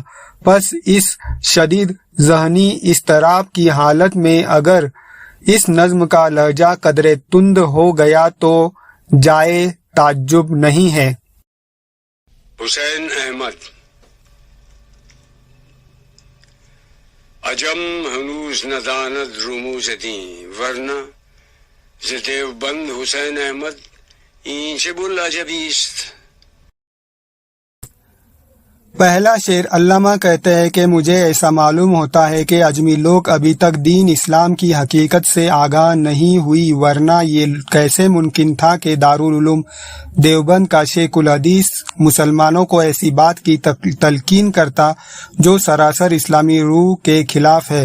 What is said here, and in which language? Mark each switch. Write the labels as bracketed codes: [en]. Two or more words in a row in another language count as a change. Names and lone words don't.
[ur] پس اس شدید ذہنی اضطراب کی حالت میں اگر اس نظم کا لہجہ قدرے تند ہو گیا تو جائے تعجب نہیں ہے۔ [fa] حسین احمد عجم ہنوز نداند رموز دین، ورنہ ز دیوبند حسین احمد این چه بوالعجبی است۔ [ur] پہلا شعر علامہ کہتے ہیں کہ مجھے ایسا معلوم ہوتا ہے کہ اجمی لوگ ابھی تک دین اسلام کی حقیقت سے آگاہ نہیں ہوئی، ورنہ یہ کیسے ممکن تھا کہ دارالعلوم دیوبند کا شیخ الحدیث مسلمانوں کو ایسی بات کی تلقین کرتا جو سراسر اسلامی روح کے خلاف ہے۔